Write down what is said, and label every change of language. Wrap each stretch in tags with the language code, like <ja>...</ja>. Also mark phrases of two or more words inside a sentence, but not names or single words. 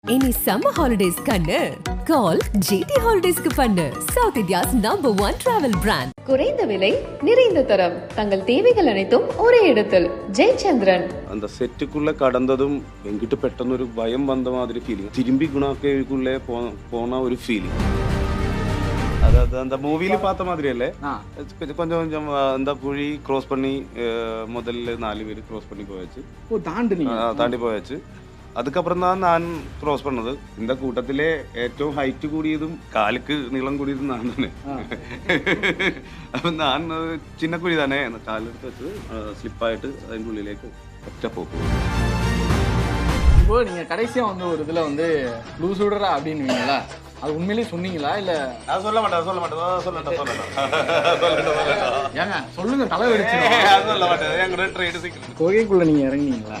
<en>Any summer holidays kannu call GT Holidays</en> <ta>கு பண்ணு</ta> <en>South India's #1 travel brand.</en> <ta>குறைந்த விலை நிறைந்த தரம் தங்கள் தேவைகள் அனைத்தும் ஒரே இடத்தில் ஜெயச்சந்திரன். அந்த செட்டுக்குள்ள கடந்ததும் எங்கிட்ட</ta> <ml>പെട്ടെന്നൊരു ഭയം വന്ന മാതിരി ഫീലിംഗ്</ml> <ta>திரும்பி குணாக்கேக்குள்ளே போன ஒரு ஃபீலிங் அதாவது அந்த மூவில பார்த்த மாதிரி இல்ல கொஞ்சம் கொஞ்சம் அந்த குழி க்ராஸ் பண்ணி முதல்ல 4 பேர் க்ராஸ் பண்ணி போயாச்சு தாண்டி போயாச்சு அதுக்கப்புறம் தான் நான் க்ராஸ் பண்ணது இந்த</ta> <ml>കൂട്ടത്തിലെ ഏറ്റവും ഹൈറ്റ് കൂടിയതും കാലുക്ക് നീളം കൂടിയതും ഞാൻ തന്നെ അപ്പം ഞാൻ ചിന്ന കുഴി തന്നെ കാലെടുത്ത് വെച്ച് സ്ലിപ്പായിട്ട് അതിൻ്റെ ഉള്ളിലേക്ക് ഒറ്റ പോക്ക്.</ml> <ta>இப்போ நீங்க கடைசியா வந்து ஒரு இதுல வந்து லூசூடரா அப்படின்னுவீங்களா, அது உண்மையிலேயே சொன்னீங்களா இல்ல? நான் சொல்ல மாட்டேன் ஏங்க சொல்லுங்க, தலை வெடிச்சு. சொல்ல மாட்டேன், எங்க ட்ரெயின் சீக்கிரம் குகைக்குள்ள நீங்க இறங்குனீங்களா?</ta>